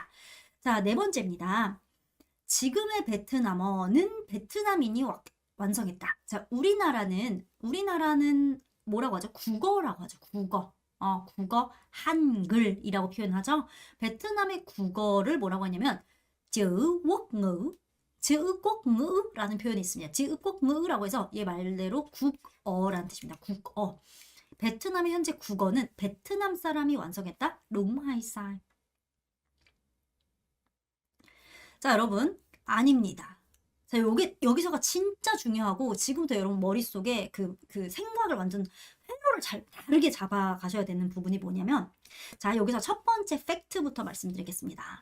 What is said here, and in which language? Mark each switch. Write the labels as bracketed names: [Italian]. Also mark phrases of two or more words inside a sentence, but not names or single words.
[Korean] 자, 네 번째입니다. 지금의 베트남어는 베트남인이 완성했다. 자, 우리나라는 뭐라고 하죠? 국어라고 하죠. 국어. 국어 한글이라고 표현하죠. 베트남의 국어를 뭐라고 하냐면 [Vietnamese] chữ quốc ngữ [Korean] 라는 표현이 있습니다. [Vietnamese] chữ quốc ngữ [Korean] 라고 해서 얘 말대로 국어라는 뜻입니다. 국어. 베트남의 현재 국어는 베트남 사람이 완성했다. 롱하이사이. 자, 여러분 아닙니다. 자, 여기서가 진짜 중요하고 지금부터 여러분 머릿속에 그 생각을 완전 회로를 잘 다르게 잡아 가셔야 되는 부분이 뭐냐면 자, 여기서 첫 번째 팩트부터 말씀드리겠습니다.